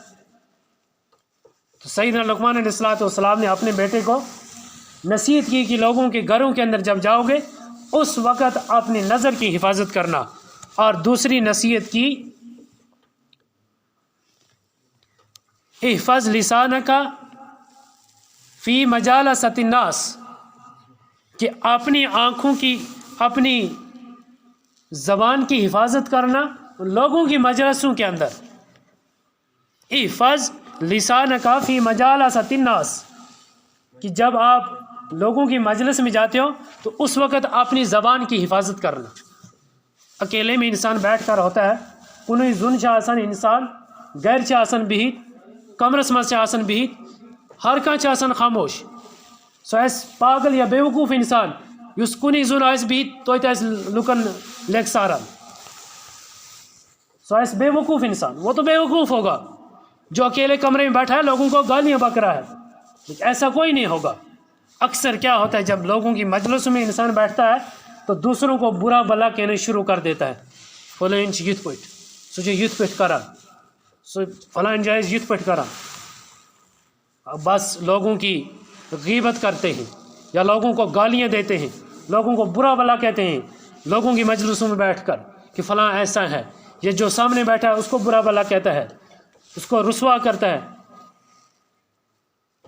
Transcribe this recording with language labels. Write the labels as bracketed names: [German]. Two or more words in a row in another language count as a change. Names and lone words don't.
[Urdu] تو سیدنا لقمان علیہ السلام نے اپنے بیٹے کو نصیحت کی کہ لوگوں کے گھروں کے اندر جب جاؤ گے اس وقت اپنی نظر کی حفاظت کرنا، اور دوسری نصیحت کی [Arabic] احفظ لسانک فی مجالست الناس، [Urdu] کہ اپنی آنکھوں کی، اپنی زبان کی حفاظت کرنا لوگوں کی مجلسوں کے اندر۔ [Arabic] احفظ لسانک فی مجالست الناس، [Urdu] کہ جب آپ لوگوں کی مجلس میں جاتے ہو تو اس وقت اپنی زبان کی حفاظت کرنا۔ اکیلے میں انسان بیٹھ کر ہوتا ہے، [Kashmiri] کنوئی زن چا آسن انسان غیر چا آسن بہت، کمرس مز چا آسن بہت، ہر کان چا آسن خاموش، سو ایس پاگل یا بیوقوف انسان یس کنی زن آس بہت تویت آس لکن لیک ساران، سو ایس بے وقوف انسان، [Urdu] وہ تو بے وقوف ہوگا جو اکیلے کمرے میں بیٹھا ہے لوگوں کو گالیاں بک رہا ہے، لیکن ایسا کوئی نہیں ہوگا۔ اکثر کیا ہوتا ہے جب لوگوں کی مجلسوں میں انسان بیٹھتا ہے تو دوسروں کو برا بلا کہنا شروع کر دیتا ہے، [Kashmiri] فلاں انچ یت پٹ سو جو یت پٹ کرا، سو فلاں جائز یت پٹ کرا، [Urdu] بس لوگوں کی غیبت کرتے ہیں یا لوگوں کو گالیاں دیتے ہیں، لوگوں کو برا بلا کہتے ہیں لوگوں کی مجلسوں میں بیٹھ کر کہ فلاں ایسا ہے، یہ جو سامنے بیٹھا ہے اس کو برا بلا کہتا ہے، اس کو رسوا کرتا ہے۔